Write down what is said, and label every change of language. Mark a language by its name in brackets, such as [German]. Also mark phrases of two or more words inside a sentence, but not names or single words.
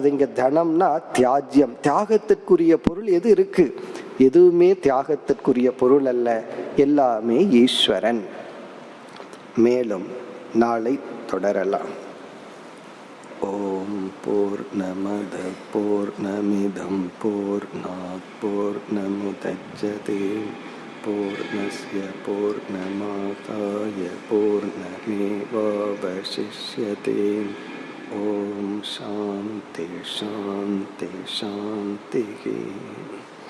[Tamil] இங்க தனம்னா தியாஜ்யம், தியாகத்திற்குரிய பொருள் எது இருக்கு? எதுவுமே தியாகத்திற்குரிய பொருள் அல்ல, எல்லாமே ஈஸ்வரன். மேலும் நாளை தொடரலாம். [Sanskrit] ओम् पूर्णमदः पूर्णमिदं पूर्णात् पूर्णमुदच्यते पूर्णस्य पूर्णमादाय पूर्णमेवावशिष्यते. ओम् शान्ति शान्ति शान्ति.